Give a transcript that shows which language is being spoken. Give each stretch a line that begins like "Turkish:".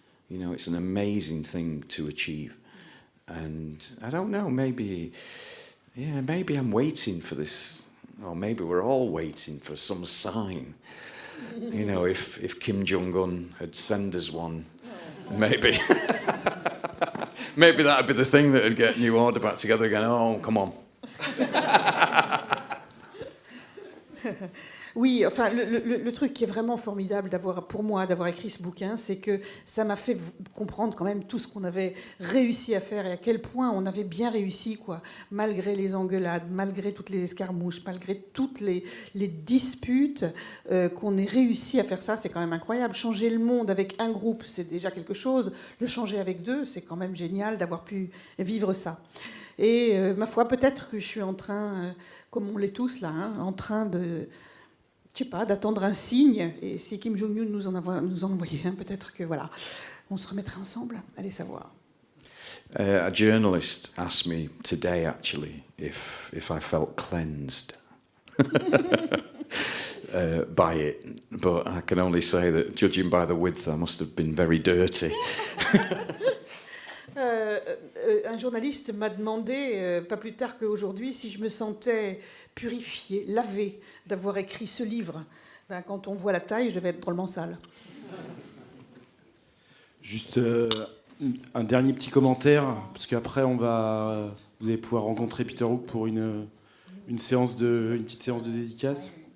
English: You know, it's an amazing thing to achieve. And I don't know, maybe I'm waiting for this, or maybe we're all waiting for some sign. You know, if Kim Jong-un had sent us one, maybe. Maybe that would be the thing that would get New Order back together again. Oh, come on.
French: Oui, enfin, le truc qui est vraiment formidable pour moi d'avoir écrit ce bouquin, c'est que ça m'a fait comprendre quand même tout ce qu'on avait réussi à faire et à quel point on avait bien réussi, quoi. Malgré les engueulades, malgré toutes les escarmouches, malgré toutes les disputes, qu'on ait réussi à faire ça, c'est quand même incroyable. Changer le monde avec un groupe, c'est déjà quelque chose. Le changer avec deux, c'est quand même génial d'avoir pu vivre ça. Et ma foi, peut-être que je suis en train, comme on l'est tous là, hein, en train de... je sais pas, d'attendre un signe, et si Kim Jong-un nous en envoyait un, peut-être que voilà, on se remettrait ensemble, allez savoir.
English: A journalist asked me today, actually, if I felt cleansed by it, but I can only say that, judging by the width, I must have been very dirty.
French: Un journaliste m'a demandé, pas plus tard qu'aujourd'hui, si je me sentais purifiée, lavée, d'avoir écrit ce livre. Ben, quand on voit la taille, je devais être drôlement sale. Juste un dernier petit commentaire, parce qu'après vous allez pouvoir rencontrer Peter Hook pour une petite séance de dédicace.